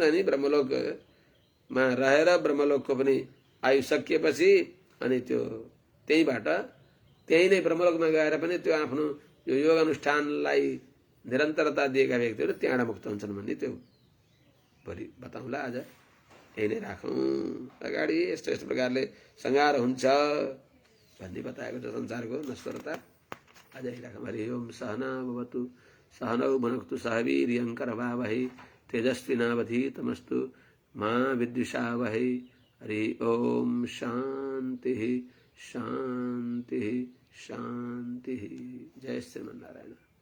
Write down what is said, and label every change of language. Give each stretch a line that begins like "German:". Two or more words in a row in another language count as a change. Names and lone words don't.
Nepali: र नि ब्रह्मलोकमा रहेर ब्रह्मलोकको पनि आयु सकिएपछि अनि त्यो त्यहीँबाट त्यही नै ब्रह्मलोकमा गएर पनि त्यो आफ्नो यो योग अनुष्ठानलाई निरन्तरता दिएका व्यक्तिहरू त्यहाँबाट मुक्त हुन्छन् भन्ने त्यो भोलि बताउँला। आज यही नै राखौँ। अगाडि यस्तो यस्तो प्रकारले सङ्हार हुन्छ भन्ने बताएको छ संसारको नश्वरता। आज यही राखौँ।
Sanskrit: हरि ओम सहना भवतु सहनौ भुनक्तु सह वीर्यं करवावहै तेजस्विनावधीतमस्तु मा विद्विषावहै। हरि ओम शांति शांति शांति। जय श्रीमन्नारायण।